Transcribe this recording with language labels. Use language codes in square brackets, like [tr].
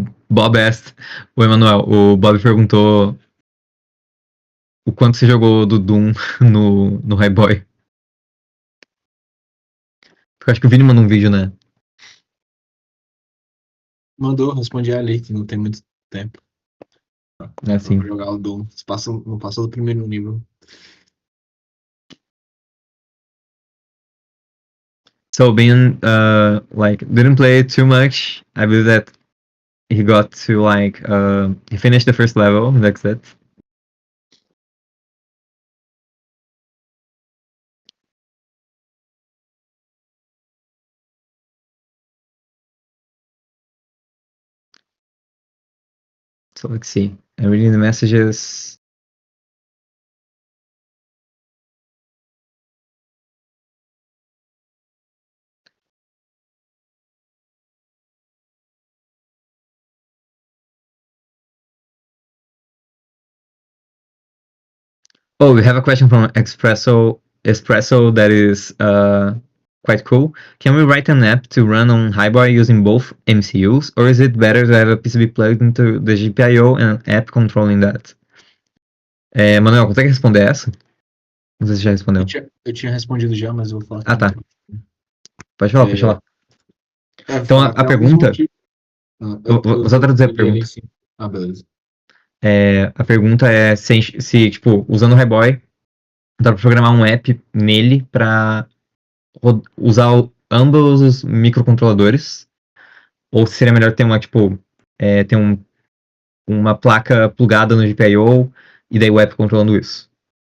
[en] Bob asked, [pt] o Emanuel, o Bob perguntou o quanto você jogou do Doom no Highboy. Porque eu acho que o Vini mandou um vídeo, né? Mandou, respondi ali, que não tem muito tempo É assim. pra jogar o Doom. Não passou do primeiro nível. [en] So Ben like didn't play it too much. I believe that he got to like he finished the first level, that's it. So let's see. I'm reading the messages. Oh, we have a question from Espresso that is quite cool. Can we write an app to run on Highboy using both MCUs, or is it better to have a PCB plugged into the GPIO and an app controlling that? [pt] Manuel, consegue responder essa? Não sei se já respondeu. Eu tinha respondido já, mas eu vou falar. Ah, tá. Pode falar, pode falar. Então, a pergunta... Vou só traduzir a pergunta. Ah, beleza. A pergunta é se, tipo, usando o Highboy, dá pra programar um app nele pra usar ambos os microcontroladores, ou se seria melhor ter uma, tipo, ter uma placa plugada no GPIO e daí o app controlando isso.